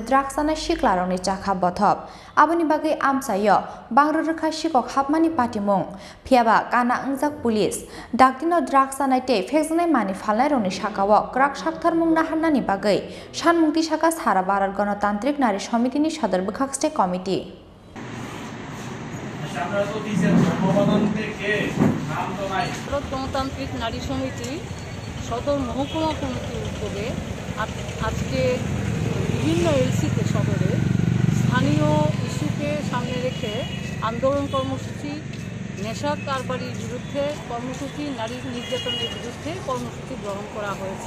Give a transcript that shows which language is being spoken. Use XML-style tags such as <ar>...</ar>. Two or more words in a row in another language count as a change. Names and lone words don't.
<trp>ड्राग्स जानाय सिख्लारंनि चाखा बथब आबोनि बागै आमसायाव बांग्रो रोखा सिकक हाबमानि पाटिमुं फियाबा काना अंजाक पुलिस डाक्टिनाव ड्राग्स जानायते फेकजोंनाय मानि फालनायरंनि साकाव क्राक साक्थार मुंना हान्नानि बागै सानमुंथि साका सारा भारत गणतांत्रिक नारी समितिनि सदर बोखाक्सटे कमिटी</trp> <bn>ভারত গণতান্ত্রিক নারী সমিতি সদর মহকুমা কমিটির উদ্যোগে আজকে বিভিন্ন এলসিতে শহরে স্থানীয় ইস্যুকে সামনে রেখে আন্দোলন কর্মসূচি নেশা কারবারির বিরুদ্ধে কর্মসূচি নারী নির্যাতনের বিরুদ্ধে কর্মসূচি গ্রহণ করা হয়েছে।</bn>